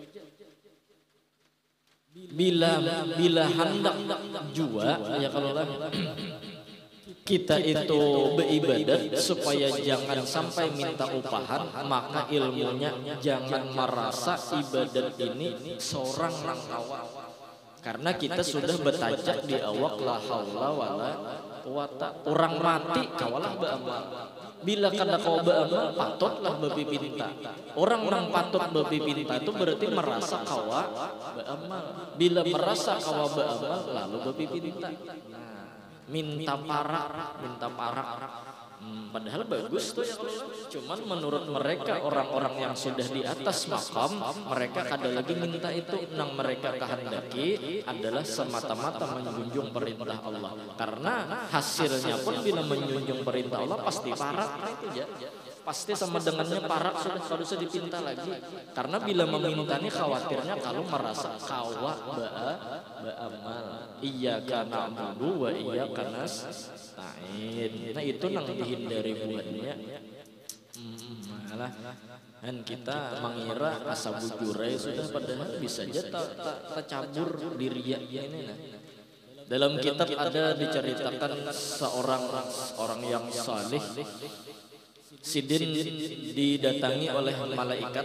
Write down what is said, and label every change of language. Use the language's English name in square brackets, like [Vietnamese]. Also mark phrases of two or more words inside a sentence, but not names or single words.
[Banjar] Bila hendak jua ya kalau kita itu beribadat supaya jangan sampai minta upahan, maka ilmunya jangan merasa ibadat ini seorang rangkawan. Karena kita sudah bertajak di awak [Arabic] لا حول ولا قوة. [Banjar] Orang mati kawalah beramal. Bila kada kau beramal patutlah bepipinta. Orang patut bepipinta itu berarti merasa kawa beramal. Bila merasa kawa beramal lalu bepipinta. Minta parak. Padahal bagus tuh ya, cuman menurut mereka orang-orang yang sudah di atas makam mereka kada lagi minta itu, yang mereka kehendaki adalah semata-mata menjunjung perintah Allah. Karena hasilnya pun bila menjunjung perintah Allah pasti parak itu ya. Pasti sama dengannya parak sudah kalau usah dipinta lagi. Karena bila memintanya khawatirnya kalau merasa kawa ba'amal. [Arabic] إياك نعبد وإياك نستعين. [Banjar] Nah itu nang dihindari buatnya. Malah dan kita mengira asa bujurai sudah padahal bisa aja tak cabur diri ini nah. Dalam kitab ada diceritakan seorang orang yang saleh, Sidin didatangi oleh malaikat.